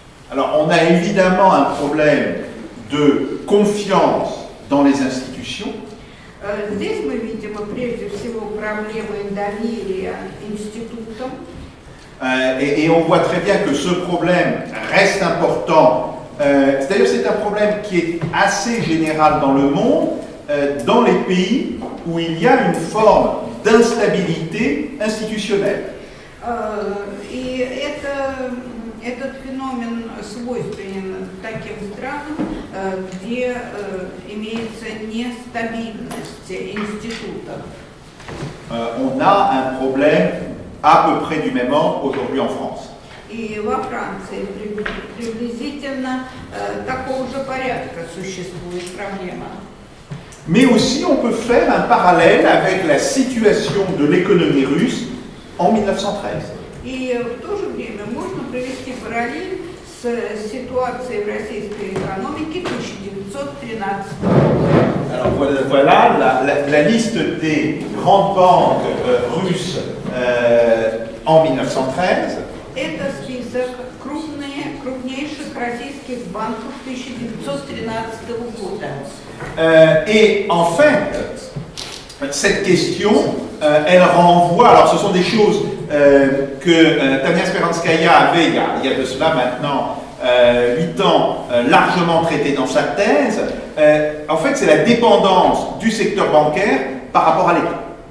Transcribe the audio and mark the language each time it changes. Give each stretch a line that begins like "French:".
French: Alors, on a évidemment un problème de confiance dans les institutions.
Russian: Здесь мы видим прежде всего проблемы доверия институтам.
French: Et on voit très bien que ce problème reste important. C'est-à-dire c'est un problème qui est assez général dans le monde, dans les pays où il y a une forme d'instabilité institutionnelle.
Russian: И этот феномен свойственен таким странам, где имеется нестабильность институтов.
French: On a un problème à peu près du même ordre aujourd'hui en France.
Russian: И во Франции приблизительно такого же порядка существует проблема.
French: Mais aussi, on peut faire un parallèle avec la situation de l'économie russe en 1913.
Russian: И в то же время можно провести параллель с ситуацией в российской экономике 1913 года.
French: Alors voilà la liste des grandes banques russes en 1913.
Russian: Это список крупнейших российских банков 1913 года.
French: Et en fait, cette question, elle renvoie, alors ce sont des choses que Tania Speranskaya avait, il y a de cela maintenant 8 ans, largement traité dans sa thèse. En fait, c'est la dépendance du secteur bancaire par rapport à l'État.